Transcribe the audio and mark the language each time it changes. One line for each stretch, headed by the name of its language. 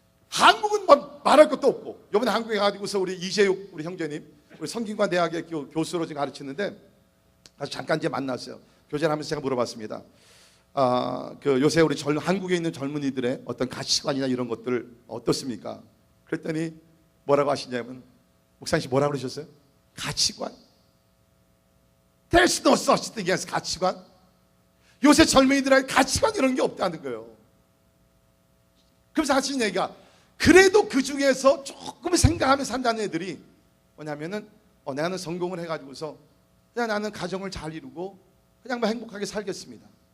Korean: 한국은 뭐 말할 것도 없고, 이번에 한국에 가지고서 우리 이재육 우리 형제님, 우리 성균관 대학의 교수로 지금 가르치는데 아주 잠깐 이제 만났어요. 교제를 하면서 제가 물어봤습니다. 요새 우리 한국에 있는 젊은이들의 어떤 가치관이나 이런 것들 어떻습니까? 그랬더니 뭐라고 하시냐면, 목사님 뭐라고 그러셨어요? 가치관?
English: There's no such thing as 가치관?
Korean: 요새 젊은이들한테 가치관 이런 게 없다는 거예요. 그래서 하시는 얘기가, 그래도 그 중에서 조금 생각하며 산다는 애들이 뭐냐면은 나는 성공을 해가지고서 그냥 나는 가정을 잘 이루고 그냥 뭐 행복하게 살겠습니다.